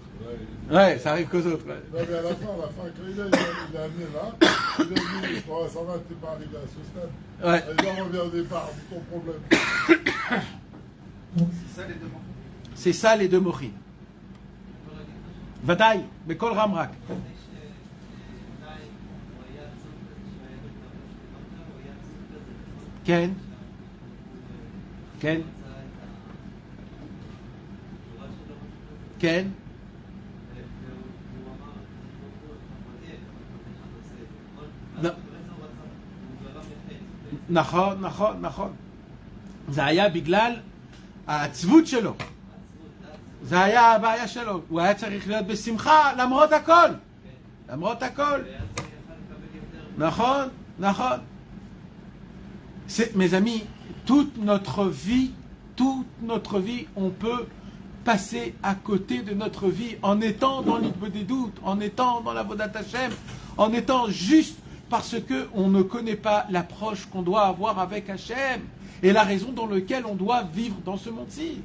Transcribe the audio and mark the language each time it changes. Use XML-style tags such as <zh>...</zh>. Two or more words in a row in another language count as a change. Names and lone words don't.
<fr>Ouais, ça arrive qu'aux autres. Ouais. Non, mais à la fin, quand il a amené là, il a dit, oh, ça va, t'es pas arrivé à ce stade. Ouais. Et là, on revient au départ, c'est ton problème. C'est ça les deux mots. C'est ça les deux mochim. Vadaï, mais kol ramrak.</fr> <he>Ken? Ken? Ken? נכון. זה היה בגלל העצבות שלו. זה היה הבעיה שלו. הוא היה צריך להיות בשמחה למרות הכל. למרות הכל. נכון.</he> <fr>Mes amis, toute notre vie, on peut passer à côté de notre vie en étant dans l'Hitbodedut, en étant dans la</fr> <he>עבודת השם,</he> <fr>en étant juste parce qu'on ne connaît pas l'approche qu'on doit avoir avec Hachem et la raison dans laquelle on doit vivre dans ce monde-ci.</fr>